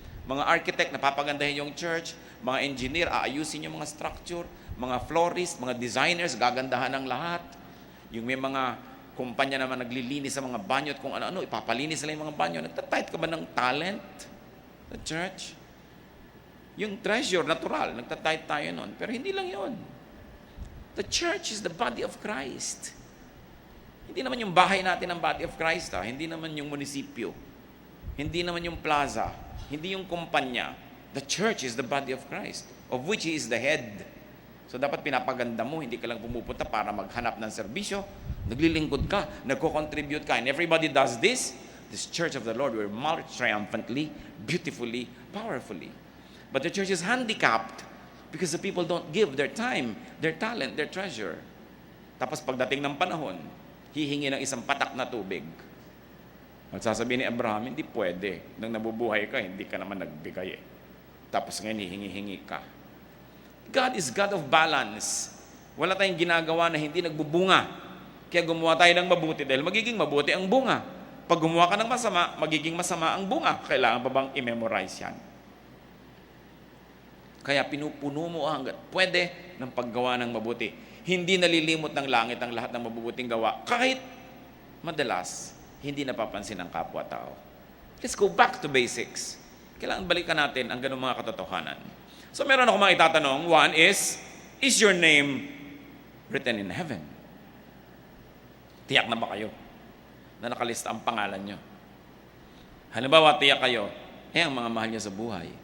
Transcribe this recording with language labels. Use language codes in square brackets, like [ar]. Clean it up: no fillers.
[tl] Mga architect, napapagandahin yung church. Mga engineer, aayusin yung mga structure. Mga florist, mga designers, gagandahan ng lahat. Yung may mga kumpanya naman naglilinis sa mga banyo at kung ano-ano, ipapalinis nila yung mga banyo. Nagtatithe ka ba ng talent sa church? Yung treasure, natural, nagtatithe tayo nun. Pero hindi lang yon. [en] The church is the body of Christ. [tl] Hindi naman yung bahay natin ang body of Christ. Hindi naman yung munisipyo. Hindi naman yung plaza. Hindi yung kumpanya. [en] The church is the body of Christ, of which He is the head. So [tl] dapat pinapaganda mo, hindi ka lang pumupunta para maghanap ng serbisyo. Naglilingkod ka, nagko-contribute ka. [en] And everybody does this. This church of the Lord will march triumphantly, beautifully, powerfully. But the church is handicapped because the people don't give their time, their talent, their treasure. [tl] Tapos pagdating ng panahon, hihingi ng isang patak na tubig. At sasabihin ni Abraham, hindi pwede. Nang nabubuhay ka, hindi ka naman nagbigay eh. Tapos ngayon, hihingi-hingi ka. [en] God is God of balance. [tl] Wala tayong ginagawa na hindi nagbubunga. Kaya gumawa tayo ng mabuti dahil magiging mabuti ang bunga. Pag gumawa ka ng masama, magiging masama ang bunga. Kailangan pa bang i-memorize yan? Kaya pinupuno mo hanggat pwede ng paggawa ng mabuti. Hindi nalilimot ng langit ang lahat ng mabubuting gawa. Kahit madalas, hindi napapansin ng kapwa-tao. [en] Let's go back to basics. [tl] Kailangan balikan natin ang ganung mga katotohanan. So meron ako mga itatanong. [en] One is your name written in heaven? [tl] Tiyak na ba kayo na nakalista ang pangalan nyo? Halimbawa, tiyak kayo, ang mga mahal nyo sa buhay.